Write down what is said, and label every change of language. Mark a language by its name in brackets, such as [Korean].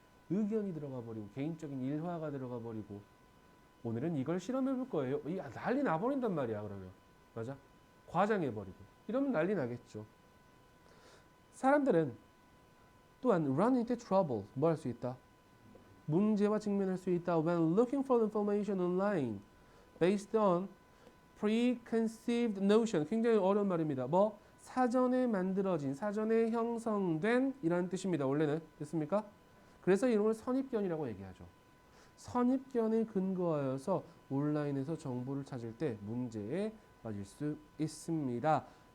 [Korean] 의견이 들어가 버리고 개인적인 일화가 들어가 버리고 오늘은 이걸 실험해 볼 거예요. 이 난리 나버린단 말이야. 그러면 맞아? 과장해 버리고 이러면 난리 나겠죠. 사람들은 또한 [English] run into trouble [Korean] 뭐 할 수 있다? 문제와 직면할 수 있다. [English] when looking for information online based on preconceived notion. [Korean] 굉장히 어려운 말입니다. 뭐 사전에 만들어진, 사전에 형성된 이라는 뜻입니다. 원래는 됐습니까? 그래서 이런 걸 선입견이라고 얘기하죠. 선입견에 근거하여서 온라인에서 정보를 찾을 때 문제에 빠질 수 있습니다.